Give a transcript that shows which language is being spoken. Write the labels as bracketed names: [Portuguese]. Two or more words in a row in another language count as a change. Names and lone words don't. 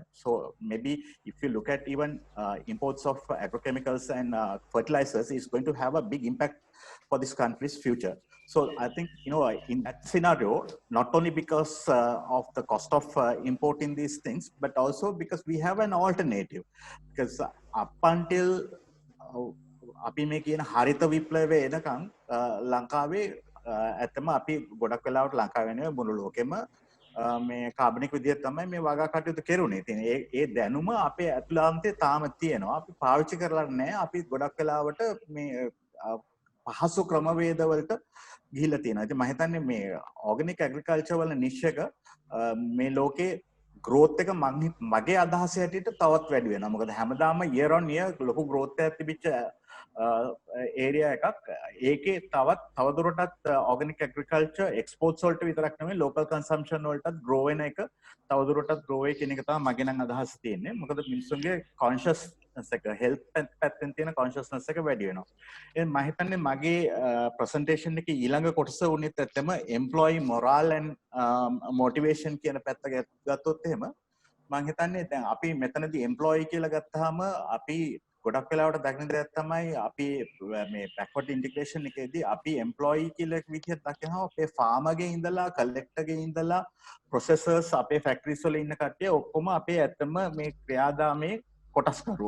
[English] So maybe if you look at even imports of agrochemicals and fertilizers, is going to have a big impact for this country's future. So I think, you know, in that scenario, not only because of the cost of importing these things, but also because we have an alternative. Because up until [Sinhala] අපි මේ කියන හරිත විප්ලවය එනකන් ලංකාවේ ඇත්තම අපි ගොඩක් වෙලාවට ලංකාවේ නෙවෙයි මුළු ලෝකෙම මේ කාබනික් විදියට තමයි මේ වගා කටයුතු කෙරුණේ. ඉතින් ඒ දැනුම අපේ අතුලාන්තේ තාම තියෙනවා. අපි පාවිච්චි කරලා නැහැ. අපි ගොඩක් වෙලාවට මේ පහසු ක්‍රමවේදවලට ගිහිල්ලා තියෙනවා. ඉතින් මම හිතන්නේ මේ [English] organic agriculture [Sinhala] වල නිෂ් එක මේ ලෝකේ growth එක මගේ අදහස හැටියට තවත් වැඩි වෙනවා. මොකද හැමදාම [English] year on year [Sinhala] ලොකු growth එකක් තිබිච්ච ඒරියා එකක්. ඒකේ තවදුරටත් [English] organic agriculture exports [Sinhala] වලට විතරක් නෙමෙයි [English] local consumption [Sinhala] වලටත් grow වෙන එක තවදුරටත් grow වෙයි කියන එක තමයි මගේ නම් අදහස තියෙන්නේ. මොකද මිනිස්සුන්ගේ consciousness එක health පැත්තෙන් තියෙන consciousness එක වැඩි වෙනවා. එහෙනම් මම හිතන්නේ මගේ presentation එකේ ඊළඟ කොටස උනේත් ඇත්තම [English] employee morale and motivation [Sinhala] කියන පැත්ත ගත්තොත් එහෙම මම හිතන්නේ දැන් අපි මෙතනදී employee කියලා ගත්තාම අපි ගොඩක් වෙලාවට දකින දෙයක් තමයි අපි මේ [English] backward integration [Sinhala] එකේදී අපි employee කියලා විදිහට දකිනවා අපේ farmer ගේ ඉඳලා collector ගේ ඉඳලා processors අපේ factories වල ඉන්න කට්ටිය ඔක්කොම අපේ ඇත්තම මේ ක්‍රියාදාමයේ කොටස්කරුවෝ.